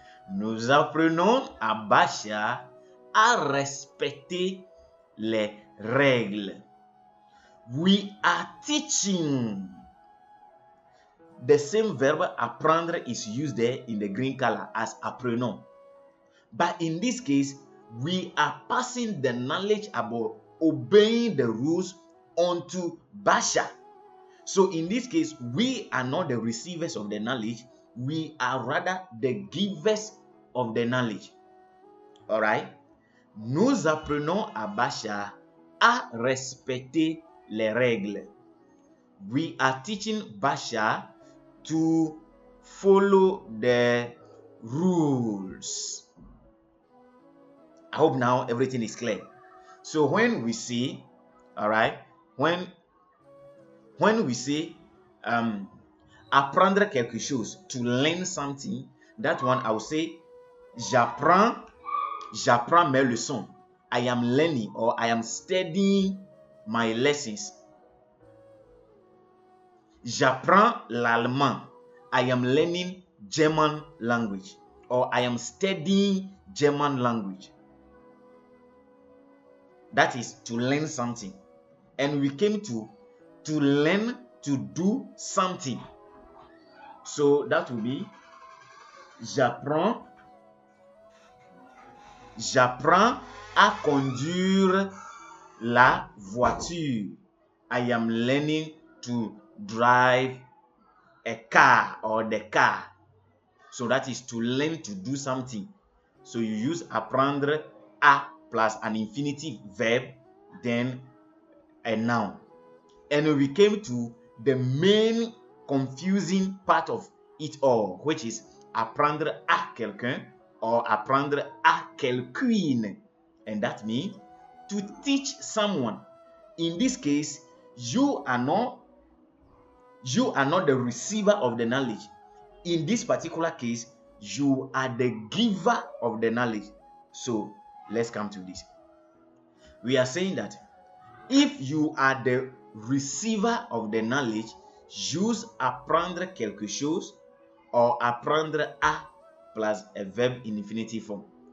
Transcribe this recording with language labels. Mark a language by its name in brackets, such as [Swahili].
[French] Nous apprenons à Basha à respecter les règles. [English] We are teaching. The same verb apprendre is used there in the green color as apprenons. But in this case, we are passing the knowledge about obeying the rules onto Basha. So in this case, we are not the receivers of the knowledge. We are rather the givers of the knowledge. All right? [French] Nous apprenons à Basha à respecter les règles. [English] We are teaching Basha to follow the rules. I hope now everything is clear. So when we say, all right, when we say apprendre quelque chose, to learn something, that one I will say [French] j'apprends mes leçons. [English] I am learning or I am studying my lessons. [French] J'apprends l'allemand. [English] I am learning German language or I am studying German language. That is to learn something. And we came to learn to do something. So that will be [French] j'apprends à conduire la voiture. [English] I am learning to drive a car or the car. So that is to learn to do something. So you use apprendre à plus an infinitive verb, then a noun. And we came to the main confusing part of it all, which is apprendre à quelqu'un or apprendre à quelqu'une. And that means to teach someone. In this case, you are not the receiver of the knowledge. In this particular case, you are the giver of the knowledge. So let's come to this. We are saying that if you are the receiver of the knowledge, use apprendre quelque chose or apprendre à plus a verb in infinitive form.